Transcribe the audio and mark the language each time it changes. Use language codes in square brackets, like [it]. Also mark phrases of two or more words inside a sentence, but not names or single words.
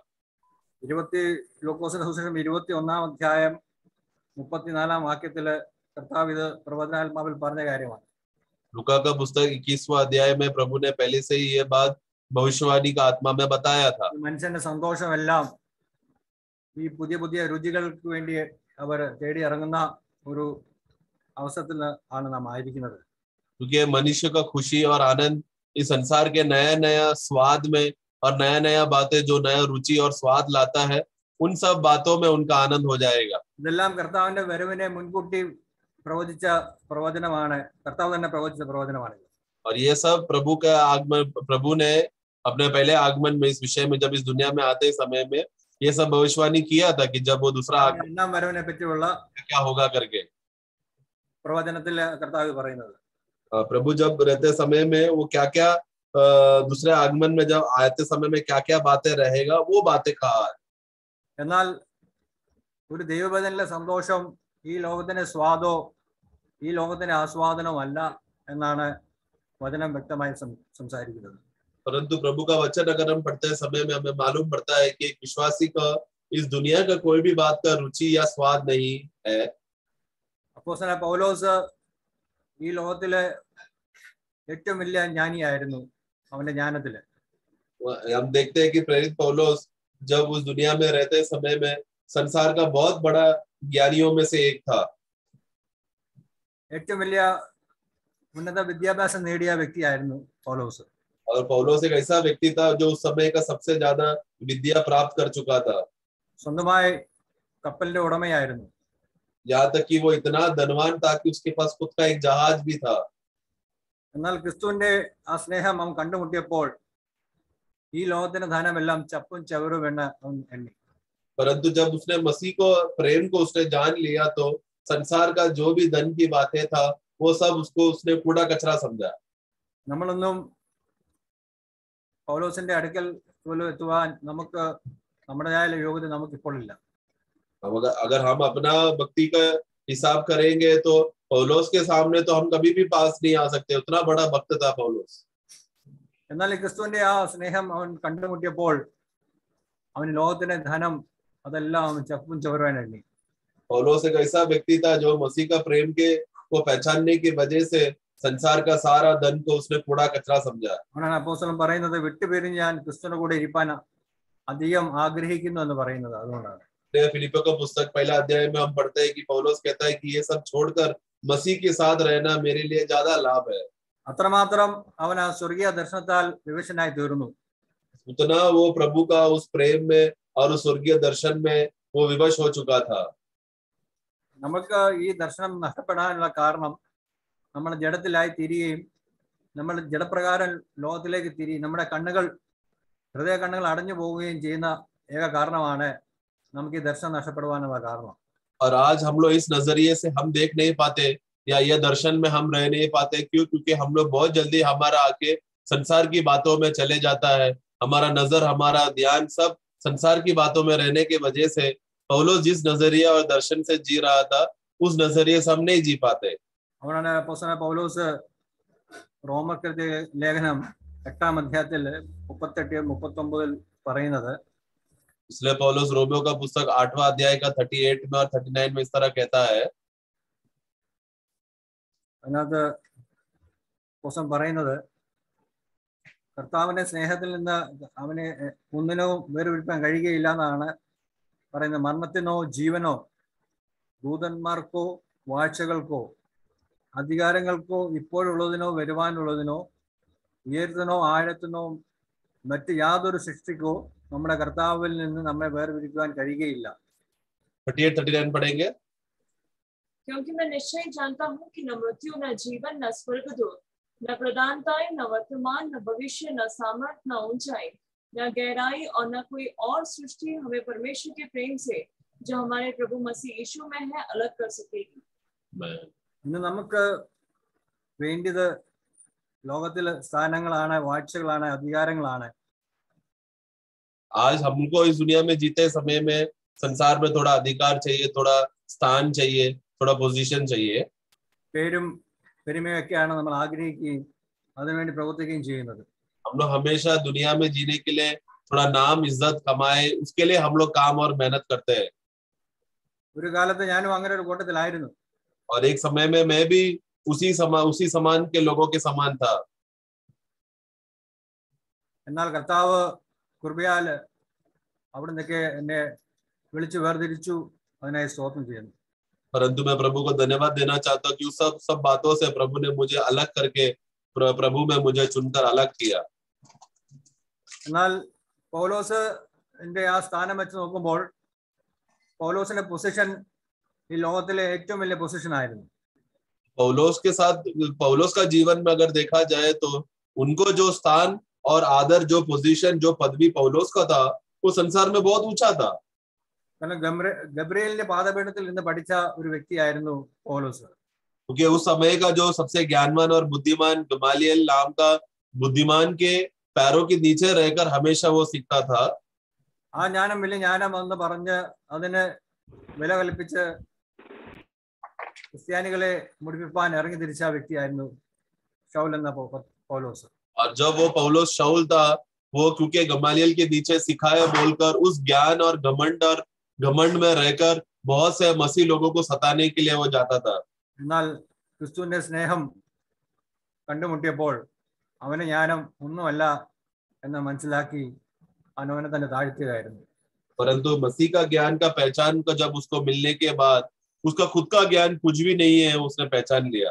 [ml] ലൂക്കോസിന്റെ സുവിശേഷം 21-ാം അധ്യായം 34-ാം വാക്യത്തില് കർത്താവ് ഇത് പ്രവചനാത്മാവിൽ പറഞ്ഞ കാര്യമാണ്. [hi] लूका का पुस्तक 21वां अध्याय में प्रभु ने पहले से ही ये बात भविष्यवाणी का आत्मा में बताया था. [ml] മനുഷ്യന്റെ സന്തോഷമെല്ലാം ഈ പുതിയ രുചികൾക്ക് വേണ്ടി അവർ തേടി ഇറങ്ങുന്ന ഒരു അവസരത്തിൽ ആണ് നാം ആയിരിക്കുന്നത്. [hi] क्योंकि मनुष्य का खुशी और आनंद इस संसार के नया स्वाद में और नया बातें जो नया रुचि और स्वाद लाता है उन सब बातों में उनका आनंद हो जाएगा. [ml] ഇതെല്ലാം കർത്താവിന്റെ വരവിനെ മുൻകൂട്ടി പ്രവചിച്ച പ്രവചനമാണ്. കർത്താവ് തന്നെ പ്രവചിച്ച പ്രവചനമാണ്. [hi] और ये सब प्रभु का आगमन, प्रभु ने अपने पहले आगमन में इस विषय में जब इस दुनिया में आते समय में ये सब भविष्यवाणी किया था कि जब वो दूसरा [ml] രണ്ടാം വരവിനെ പറ്റിയുള്ള [hi] क्या होगा करके [ml] പ്രവചനത്തിൽ കർത്താവ് പറയുന്നത്. [hi] प्रभु जब रहते समय में वो क्या दूसरे आगमन में जब आते समय में क्या बातें रहेगा वो बातें कहा है. [ml] എന്നാൽ ഒരു ദൈവവചനത്തിലെ സന്തോഷം ഈ ലോകത്തിന്റെ സ്വാദോ ഈ ലോകത്തിന്റെ ആസ്വാദനമോ അല്ല എന്നാണ് വചനം വ്യക്തമായി സംസാരിക്കുന്നത്. [hi] परंतु प्रभु का वचन अगर हम पढ़ते समय में हमें मालूम पड़ता है कि एक विश्वासी का इस दुनिया का कोई भी बात का रुचि या स्वाद नहीं है. [ml] അപ്പോസ്തലനായ പൗലോസ് ഈ ലോകത്തിലെ ഏറ്റവും വലിയ ജ്ഞാനിയായിരുന്നു. അവന്റെ ജ്ഞാനത്തില് [hi] हम देखते हैं कि प्रेरित पौलुस जब उस दुनिया में रहते समय में संसार का बहुत बड़ा ज्ञानियों में से एक था. [ml] ഏറ്റവും വലിയ ഉന്നത വിദ്യാഭ്യാസം നേടിയ വ്യക്തിയായിരുന്നു പൗലോസ്. [hi] और पौलुस एक ऐसा व्यक्ति था जो उस समय का सबसे ज्यादा विद्या प्राप्त कर चुका था. [ml] സ്വന്തമായി കപ്പലിന്റെ ഉടമയായിരുന്നു. [hi] यहाँ तक कि वो इतना धनवान था कि उसके पास खुद का एक जहाज भी था. [ml] എന്നാൽ ക്രിസ്തുവിന്റെ ആ സ്നേഹം അവൻ കണ്ടുമുട്ടിയപ്പോൾ ഈ ലോകത്തിന്റെ ധനമെല്ലാം ചപ്പും ചവറും എണ്ണ അവൻ എണ്ണി. [hi] परंतु जब उसने मसीह को प्रेम को उसने जान लिया तो संसार का जो भी धन की बातें था वो सब उसको उसने कूड़ा कचरा समझा. [ml] നമ്മളൊന്നും പൗലോസിന്റെ അടുക്കൽ പോലും എത്തുവാൻ നമുക്ക് നമ്മുടേതായ യോഗ്യത നമുക്കിപ്പോൾ ഇല്ല. [hi] अगर हम अपना भक्ति का हिसाब करेंगे तो पौलुस के सामने तो हम कभी भी पास नहीं आ सकते. उतना बड़ा भक्त था पौलुस. [ml] എന്നാൽ ക്രിസ്തുവിന്റെ ആ സ്നേഹം അവൻ കണ്ടുമുട്ടിയപ്പോൾ അവന് ലോകത്തിന്റെ ധനം അതെല്ലാം ചപ്പും ചവറുവാൻ എണ്ണി. [hi] पौलुस एक ऐसा व्यक्ति था जो मसीह का प्रेम के को पहचानने की वजह से संसार का सारा धन को उसने कूड़ा कचरा समझा. [ml] ആണ് അപ്പോസ്തലൻ പറയുന്നത്, വിട്ടുപിരിഞ്ഞ് ഞാൻ ക്രിസ്തുവിന്റെ കൂടെ ഇരിപ്പാൻ അധികം ആഗ്രഹിക്കുന്നു എന്ന് പറയുന്നത് അതുകൊണ്ടാണ്. [hi] फिलिपियों का पुस्तक पहला अध्याय में हम पढ़ते हैं कि पौलुस कहता है कि ये सब छोड़कर मसीह के साथ रहना मेरे लिए ज्यादा लाभ है. [ml] അത്രമാത്രം അവൻ ആ സ്വർഗീയ ദർശനത്താൽ വിവശനായി തീർന്നു. [hi] उतना वो प्रभु का उस प्रेम में और उस स्वर्गीय दर्शन में वो विवश हो चुका था. [ml] നമുക്ക് ഈ ദർശനം നഷ്ടപ്പെടാനുള്ള കാരണം നമ്മൾ ജഡത്തിലായി തിരിയുകയും നമ്മൾ ജഡപ്രകാരം ലോകത്തിലേക്ക് നമ്മുടെ ഹൃദയ കണ്ണുകൾ അടഞ്ഞു പോവുകയും ചെയ്യുന്ന ഏക കാരണമാണ് നമുക്ക് ഈ ദർശനം നഷ്ടപ്പെടുവാനുള്ള കാരണം. [hi] और आज हम लोग इस नजरिए से हम देख नहीं पाते या ये दर्शन में हम रह नहीं पाते. क्यों? क्योंकि हम लोग बहुत जल्दी हमारा आके संसार की बातों में चले जाता है. हमारा नजर, हमारा ध्यान सब संसार की बातों में रहने की वजह से पौलुस जिस नजरिया और दर्शन से जी रहा था उस नजरिए से हम नहीं जी पाते. [ml] അവനാണ് അപ്പോസ്തലനായ പൗലോസ് റോമർക്കെഴുതിയ ലേഖനം 8-ാം അധ്യായത്തിൽ 38-39 പറയുന്നത്, [hi] इसलिए पौलुस रोमियो का पुस्तक 8वां अध्याय का 38 में और 39 में इस तरह कहता है. [ml] അതിനകത്ത് അപ്പോസ്തലൻ പറയുന്നത്, കർത്താവിന്റെ സ്നേഹത്തിൽ നിന്ന് അവനെ ഒന്നിനോ വേർപിരിക്കാൻ കഴിയുകയില്ല എന്നാണ് പറയുന്നത്. മരണത്തിനോ ജീവനോ ദൂതന്മാർക്കോ വാഴ്ചകൾക്കോ അധികാരങ്ങൾക്കോ ഇപ്പോഴുള്ളതിനോ വരുവാനുള്ളതിനോ ഉയരത്തിനോ ആഴത്തിനോ മറ്റ് യാതൊരു സൃഷ്ടിക്കോ നമ്മുടെ കർത്താവിൽ നിന്ന് നമ്മെ വേർപിരിക്കുവാൻ കഴിയുകയില്ല. [hi] 38-39 पढ़ेंगे. क्योंकि मैं निश्चय जानता हूँ कि न मृत्यु, न जीवन, न स्वर्गदूत, न प्रधानताएं, न वर्तमान, न भविष्य, न सामर्थ, न ऊंचाई, न गहराई और न कोई और सृष्टि हमें परमेश्वर के प्रेम से जो हमारे प्रभु मसीह यीशु में है अलग कर सकेगी. [ml] ഇന്ന് നമുക്ക് വേണ്ടത് ലോകത്തിലെ സ്ഥാനങ്ങളാണ്, വാഴ്ചകളാണ്, അധികാരങ്ങളാണ്. [hi] आज हमको इस दुनिया में जीते समय में संसार में थोड़ा अधिकार चाहिए, थोड़ा स्थान चाहिए, थोड़ा पोजीशन चाहिए. [ml] പേരും പെരുമയൊക്കെയാണ് നമ്മൾ ആഗ്രഹിക്കുകയും അതിനുവേണ്ടി പ്രവർത്തിക്കുകയും ചെയ്യുന്നത്. [hi] हम लोग हमेशा दुनिया में जीने के लिए थोड़ा नाम, इज्जत कमाए, उसके लिए हम लोग काम और मेहनत करते हैं. [ml] ഒരു കാലത്ത് ഞാനും അങ്ങനെ ഒരു കൂട്ടത്തിലായിരുന്നു. [hi] और एक समय में मैं भी उसी समान के लोगों के समान था. [ml] എന്നാൽ കർത്താവ് കൃപയാൽ അവിടുന്നൊക്കെ എന്നെ വിളിച്ചു വേർതിരിച്ചു. അതിനായി സ്തോത്രം ചെയ്യുന്നു. [hi] परंतु मैं प्रभु को धन्यवाद देना चाहता हूँ कि उस सब बातों से प्रभु ने मुझे अलग करके प्रभु में मुझे चुनकर अलग किया. [ml] എന്നാൽ പൗലോസിന്റെ ആ സ്ഥാനം വെച്ച് നോക്കുമ്പോൾ പൗലോസിന്റെ പൊസിഷൻ ഈ ലോകത്തിലെ ഏറ്റവും വലിയ പൊസിഷൻ ആയിരുന്നു. [hi] पौलुस का जीवन में अगर देखा जाए तो उनको जो स्थान और आदर, जो पोजीशन, जो पदवी पौलुस का था वो संसार में बहुत ऊंचा था. [ml] കാരണം ഗബ്രിയേലിന്റെ പാദപീഠത്തിൽ നിന്ന് പഠിച്ച ഒരു വ്യക്തിയായിരുന്നു പൗലോസ്. [hi] क्योंकि उस समय का जो सबसे ज्ञानवान और बुद्धिमान गमालियल नाम का बुद्धिमान के पैरों के नीचे रहकर हमेशा वो सीखता था. [ml] ആ ജ്ഞാനം വലിയ ജ്ഞാനം എന്ന് പറഞ്ഞ് അതിന് വില കൽപ്പിച്ച് ക്രിസ്ത്യാനികളെ മുടിപ്പിപ്പാൻ ഇറങ്ങി തിരിച്ച വ്യക്തിയായിരുന്നു ശൗൽ എന്ന പൗലോസ്. [hi] और जब वो पौलुस शाऊल था, वो क्योंकि गमालियल के नीचे सिखाया बोलकर उस ज्ञान और घमंड में रहकर बहुत से मसीह लोगों को सताने के लिए वो जाता था. [ml] എന്നാൽ ക്രിസ്തുവിന്റെ സ്നേഹം കണ്ടുമുട്ടിയപ്പോൾ അവന് ജ്ഞാനം ഒന്നുമല്ല എന്ന് മനസ്സിലാക്കി അവനെ തന്നെ താഴ്ത്തുകയായിരുന്നു. [hi] परंतु मसीह का ज्ञान का पहचान का जब उसको मिलने के बाद उसका खुद का ज्ञान कुछ भी नहीं है, उसने पहचान लिया.